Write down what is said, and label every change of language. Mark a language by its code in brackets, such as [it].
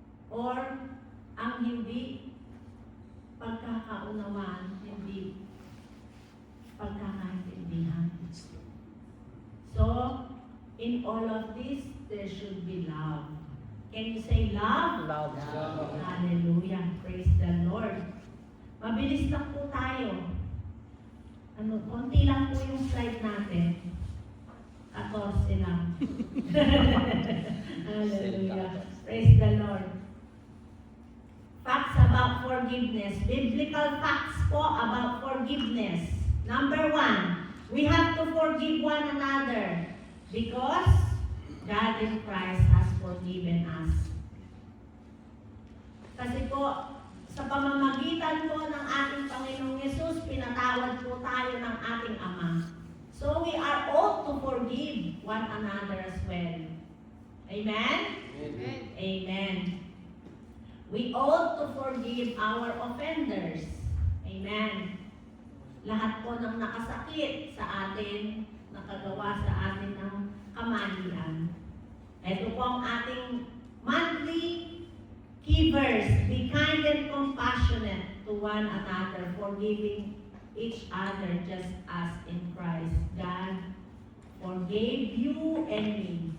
[tl] Or ang hindi pagkakaunawaan, hindi pagkakaintindihan. [en] So, in all of this, there should be love. Can you say love? Love. Hallelujah. Praise the Lord. [tl] Mabilis lang po tayo. Konti lang po yung slide natin. 14 lang. [en] Hallelujah. Praise the Lord. Facts about forgiveness. Biblical facts po about forgiveness. Number 1, we have to forgive one another because God in Christ has forgiven us. [tl] Kasi po, sa pamamagitan po ng ating Panginoong Yesus, pinatawad po tayo ng ating Ama. [en] So we are ought to forgive one another as well. Amen? Amen. Amen. We ought to forgive our offenders. Amen. [tl] Lahat po ng nakasakit sa atin, nakagawa sa atin ng kamalian. Ito po ang ating monthly key verse. [en] Be kind and compassionate to one another, forgiving each other just as in Christ God forgave you and me.